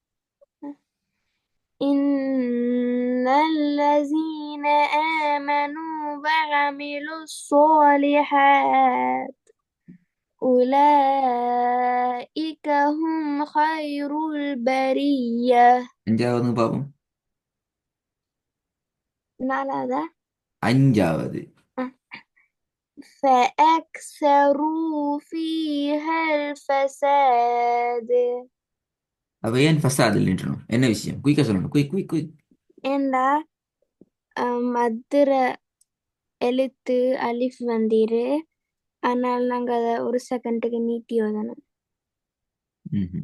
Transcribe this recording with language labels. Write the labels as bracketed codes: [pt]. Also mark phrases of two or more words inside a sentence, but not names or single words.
[ar] إن الذين آمنوا وعملوا الصالحات أولئك هم خير البرية. [ta] அஞ்சாவது பாப்போம். [ar] نعم. [ta] அஞ்சாவது. [ar] فأكثروا فيها الفساد. [ta] அப்ப ஏன் ஃபசாத் நின்றணும்? என்ன விஷயம்? குயிக்கா சொல்லணும். [en] quick quick quick. [ta] ஏண்டா மதுர எழுத்து அலிஃப் வந்திரு, ஆனால் நாங்க அதை ஒரு செகண்டுக்கு நீட்டி ஓதணும். ம்ஹும்.